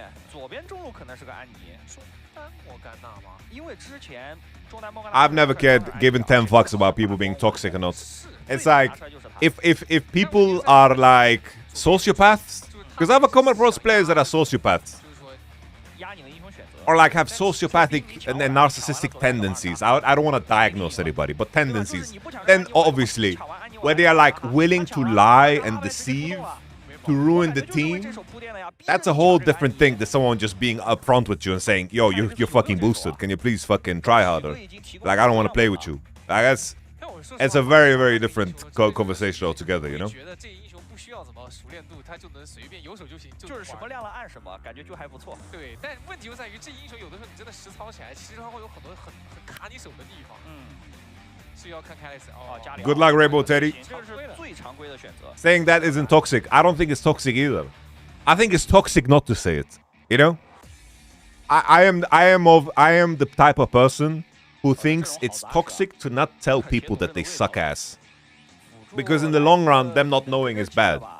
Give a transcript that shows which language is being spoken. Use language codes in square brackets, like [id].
[zh] 左边中路可能是个安妮，中单莫甘娜吗？因为之前中单莫甘娜。 [en] I've never given 10 fucks about people being toxic or not. It's like if people are like sociopaths, because I've come across players that are sociopaths, or like have sociopathic and narcissistic tendencies. I don't want to diagnose anybody, but tendencies. Then obviously, where they are like willing to lie and deceive to ruin the team, that's a whole different thing than someone just being upfront with you and saying, yo, you're fucking boosted. Can you please fucking try harder? Like, I don't want to play with you. Like, it's a very, very different conversation altogether, you know? [zh] 熟练度，他就能随便有手就行，就是什么亮了按什么，感觉就还不错。对，但问题就在于这英雄有的时候你真的实操起来，其实它会有很多很卡你手的地方。是要看开始哦。 [en] Good luck, Rainbow Teddy. [zh] 这是最常规的选择。 [en] Saying that isn't toxic, I don't think it's toxic either. I think it's toxic not to say it. You know, I am the type of person who thinks it's toxic to not tell people that they suck ass, because in the long run, them not knowing is bad.